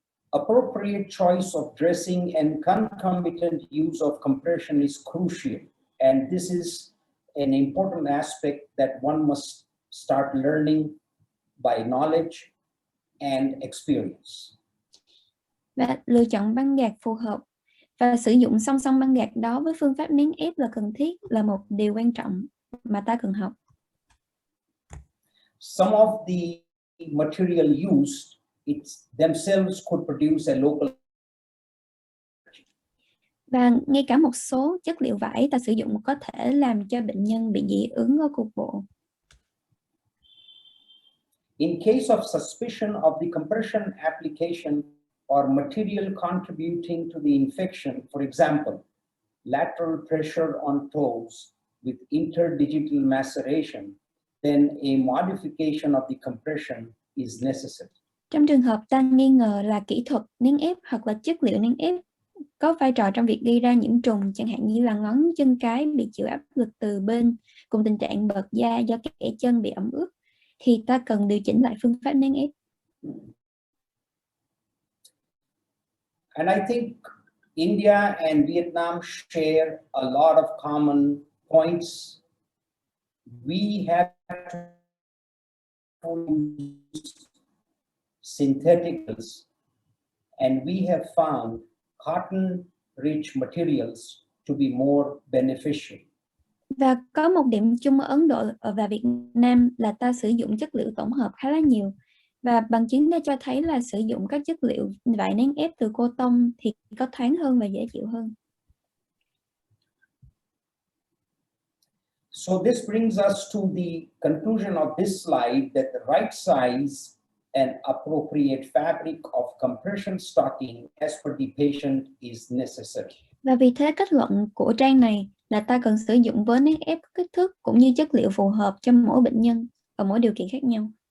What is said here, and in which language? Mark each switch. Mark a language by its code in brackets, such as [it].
[en] Appropriate choice of dressing and concomitant use of compression is crucial, and this is an important aspect that one must start learning by knowledge and experience. [vi] Và lựa chọn băng gạc phù hợp và sử dụng song song băng gạc đó với phương pháp nén ép là cần thiết, là một điều quan trọng mà ta cần học. [en] Some of the material used themselves could produce a local. [vi] Và ngay cả một số chất liệu vải ta sử dụng có thể làm cho bệnh nhân bị dị ứng ở cục bộ. [en] In case of suspicion of the compression application or material contributing to the infection, for example, lateral pressure on toes with interdigital maceration, then a modification of the compression is necessary. [vi] Trong trường hợp ta nghi ngờ là kỹ thuật nén ép hoặc là chất liệu nén ép có vai trò trong việc gây ra nhiễm trùng, chẳng hạn như là ngón chân cái bị chịu áp lực từ bên cùng tình trạng bợt da do kẽ chân bị ẩm ướt, thì ta cần điều chỉnh lại phương pháp nén ép. [en] And I think India and Vietnam share a lot of common points. We have to use syntheticals, and we have found cotton-rich materials to be more beneficial. [vi] Và có một điểm chung ở Ấn Độ và Việt Nam là ta sử dụng chất liệu tổng hợp khá là nhiều. Và bằng chứng đã cho thấy là sử dụng các chất liệu vải nén ép từ cô tông thì có thoáng hơn và dễ chịu hơn. [en] So this brings us to the conclusion of this slide that the right size and appropriate fabric of compression stocking as per the patient is necessary. [vi] Và vì thế kết luận của trang này là ta cần sử dụng vớ nén ép kích thước cũng như chất liệu phù hợp cho mỗi bệnh nhân ở mỗi điều kiện khác nhau.